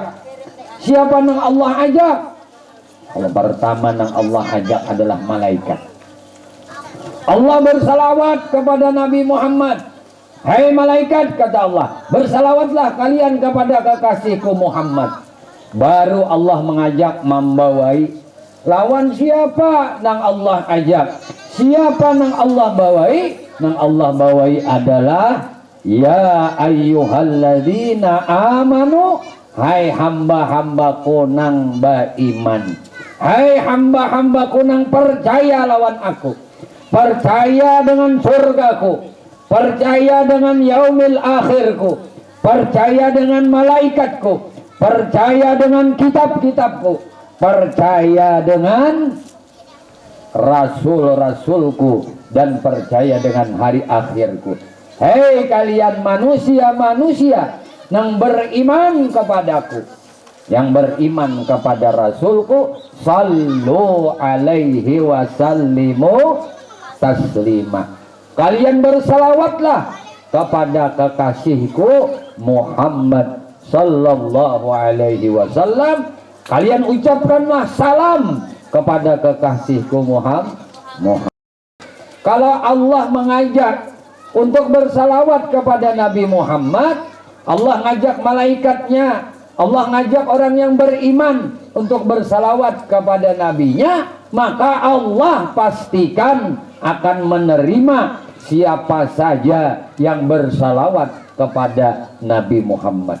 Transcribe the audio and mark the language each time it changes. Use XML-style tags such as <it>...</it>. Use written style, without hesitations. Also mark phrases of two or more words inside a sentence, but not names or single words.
<id>Siapa yang Allah ajak? Kalau pertama yang Allah ajak adalah malaikat. Allah bersalawat kepada Nabi Muhammad. Hai malaikat, kata Allah, bersalawatlah kalian kepada kekasihku Muhammad. Baru Allah mengajak membawai.</id> <bjn>Lawan siapa nang Allah ajak? Siapa nang Allah bawai? Nang Allah bawai adalah</bjn> <ar>ya ayyuhalladzina amanu,</ar> <bjn>hai hamba-hambaku nang beriman. Hai hamba-hambaku nang percaya lawan aku.</bjn> <id>Percaya dengan surgaku, percaya dengan</id> <ar>yaumil akhirku,</ar> <id>percaya dengan malaikatku, percaya dengan kitab-kitabku, percaya dengan rasul-rasulku, dan percaya dengan hari akhirku. Hei kalian manusia-manusia yang beriman kepadaku, yang beriman kepada rasulku,</id> <ar>sallu alaihi wasallimu taslima.</ar> <id>Kalian bersalawatlah kepada kekasihku Muhammad</id> <ar>sallallahu alaihi wasallam.</ar> <id>Kalian ucapkanlah salam kepada kekasihku Muhammad. Kalau Allah mengajak untuk bersalawat kepada Nabi Muhammad, Allah ngajak malaikatnya, Allah ngajak orang yang beriman untuk bersalawat kepada nabinya, maka Allah pastikan akan menerima siapa saja yang bersalawat kepada Nabi Muhammad.</id>